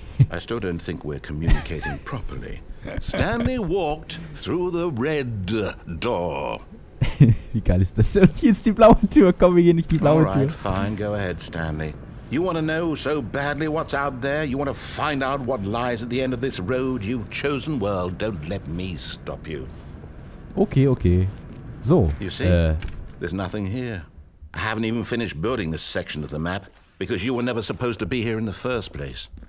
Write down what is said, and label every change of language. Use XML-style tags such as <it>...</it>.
<en>I still don't think we're communicating properly. Stanley walked through the red door.</en> <de>Wie geil ist das? Und hier ist die blaue Tür. Komm, wir gehen durch die blaue Tür.</de> <en>All right, fine. Go ahead, Stanley. You want to know so badly what's out there? You want to find out what lies at the end of this road you've chosen? Well, don't let me stop you.</en> <de>Okay, okay. So,</de> <en>You see, there's nothing here. I haven't even finished building this section of the map because you were never supposed to be here in the first place.</en>